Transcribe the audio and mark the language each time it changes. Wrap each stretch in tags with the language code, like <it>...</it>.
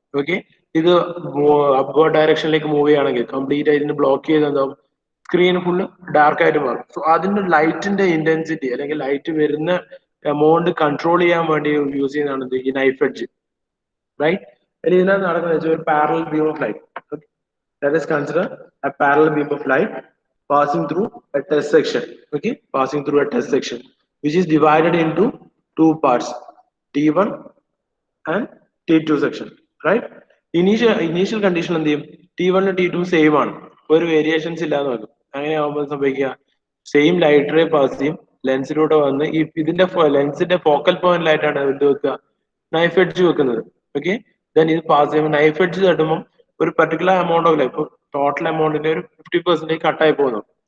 <ml>Okay, ഇത് upward ഡയറക്ഷനിലേക്ക് move ചെയ്യുകയാണെങ്കിൽ complete ആയിട്ട് ഇതിന് ബ്ലോക്ക് ചെയ്ത് എന്താവും, സ്ക്രീൻ ഫുള്ള് ഡാർക്ക് ആയിട്ട് മാറും. സോ അതിന്റെ ലൈറ്റിന്റെ ഇന്റൻസിറ്റി അല്ലെങ്കിൽ ലൈറ്റ് വരുന്ന എമൗണ്ട് കൺട്രോൾ ചെയ്യാൻ വേണ്ടി യൂസ് ചെയ്യുന്നതാണ് ഈ നൈഫ് എഡ്ജ്. റൈറ്റ്, ഇതിനകത്ത് നടക്കുന്നത് വെച്ചാൽ ഒരു parallel beam of light.</ml> <en>That is considered a parallel beam of light passing through a test section. Okay, passing through a test section which is divided into 2 parts, T1 and T2 section. Right?</en> <ml>Initial condition എന്ത് ചെയ്യും? T1 T2 same ആണ്, ഒരു variations ഇല്ലാന്ന് നോക്കും. അങ്ങനെയാകുമ്പോൾ സംഭവിക്കുക, same light ray pass ചെയ്യും, ലെൻസിലൂടെ വന്ന് ഈ ഇതിന്റെ ലെൻസിന്റെ ഫോക്കൽ പോയിന്റിലായിട്ടാണ് ഇത് വെക്കുക, നൈഫ് എഡ്ജ് വെക്കുന്നത്. ഓക്കെ, ദെൻ ഇത് പാസ് ചെയ്യുമ്പോൾ നൈഫ് എഡ്ജ് തട്ടുമ്പോൾ ഒരു പർട്ടിക്കുലർ എമൗണ്ട് ഓഫ് ലൈറ്റ്, ഇപ്പൊ ടോട്ടൽ എമൗണ്ടിന്റെ ഒരു 50% കട്ടായി പോകുന്നു.</ml>